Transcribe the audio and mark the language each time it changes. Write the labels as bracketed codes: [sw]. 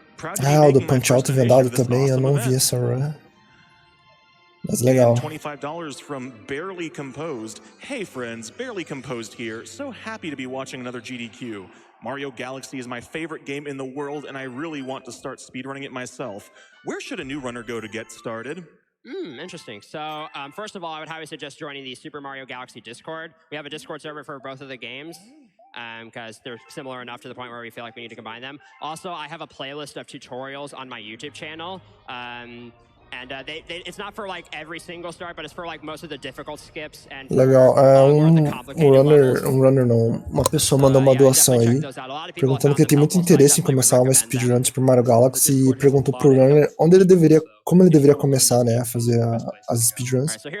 [pt] O do Punch Out vendado também, eu não vi essa run. Mas legal. [en] $25 from Barely Composed. Hey friends, Barely Composed here. So happy to be watching another GDQ. Mario Galaxy is my favorite game in the world, and I really want to start speedrunning it myself. Where should a new runner go to get started? Interesting. So, first of all, I would highly suggest joining the Super Mario Galaxy Discord. We have a Discord server for both of the games because they're similar enough to the point where we feel like we need to combine them. Also, I have a playlist of tutorials on my YouTube channel. It's not for like every single start, but it's for like most of the difficult skips and [pt] Legal, runner não, uma pessoa mandou uma doação aí, perguntando que ele tem muito interesse em começar uma speedrun de Super Mario Galaxy e perguntou pro runner como ele deveria começar, né, a fazer as speedruns.